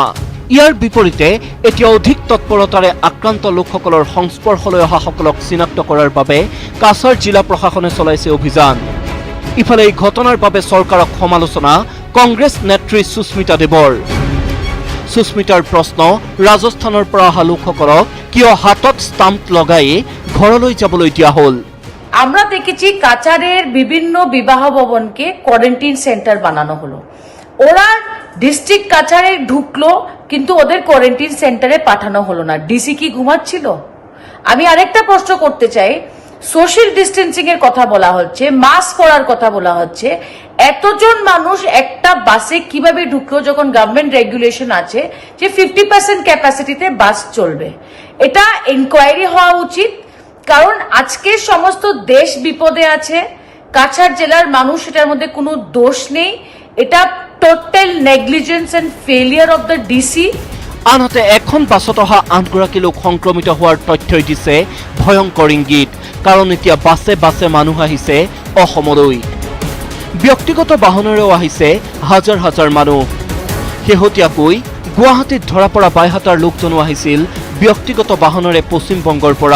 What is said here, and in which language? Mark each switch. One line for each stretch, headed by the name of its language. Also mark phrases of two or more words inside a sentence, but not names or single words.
Assamese: ইয়াৰ বিপৰীতে এতিয়া অধিক তৎপৰতাৰে আক্ৰান্ত লোকসকলৰ সংস্পৰ্শলৈ অহাসকলক চিনাক্ত কৰাৰ বাবে কাছাৰ জিলা প্ৰশাসনে চলাইছে অভিযান। ইফালে এই ঘটনাৰ বাবে চৰকাৰক সমালোচনা কংগ্ৰেছ নেত্ৰী সুস্মিতা দেৱৰ। সুস্মিতাৰ প্ৰশ্ন, ৰাজস্থানৰ পৰা অহা লোকসকলক কিয় হাতত স্টাম্প লগাই ঘৰলৈ যাবলৈ দিয়া হল?
Bangla: আমরা দেখেছি কাছাড়ের বিভিন্ন বিবাহ ভবনকে
English: quarantine centre
Bangla: বানানো হলো। ওরা ডিস্ট্রিক্ট কাছাড়ে ঢুকলো কিন্তু ওদের
English: quarantine centre
Bangla: পাঠানো হলো না। ডিসি কি ঘুমাচ্ছিল? আমি আরেকটা প্রশ্ন করতে চাই,
English: social distancing
Bangla: এর কথা বলা হচ্ছে, মাস্ক পরার কথা বলা হচ্ছে, এতজন মানুষ একটা বাসে কিভাবে ঢুকলো যখন
English: government regulation
Bangla: আছে যে 50% ক্যাপাসিটিতে বাস চলবে? এটা ইনকোয়ারি হওয়া উচিত, কারণ আজকে সমস্ত দেশ বিপদে আছে। কাছাড় জেলার মানুষ এটার মধ্যে কোনো দোষ নেই।
English: এটা total negligence and failure of the DC.
Assamese: আনহাতে এখন বাছত অহা 8গৰাকী লোক সংক্ৰমিত হোৱাৰ তথ্যই দিছে ভয়ংকৰ ইংগিত। কাৰণ এতিয়া বাছে বাছে মানুহ আহিছে অসমলৈ। ব্যক্তিগত বাহনেৰেও আহিছে হাজাৰ হাজাৰ মানুহ। শেহতীয়াকৈ গুৱাহাটীত ধৰা পৰা বাইহাটাৰ লোকজনো আহিছিল ব্যক্তিগত বাহনেৰে পশ্চিমবংগৰ পৰা।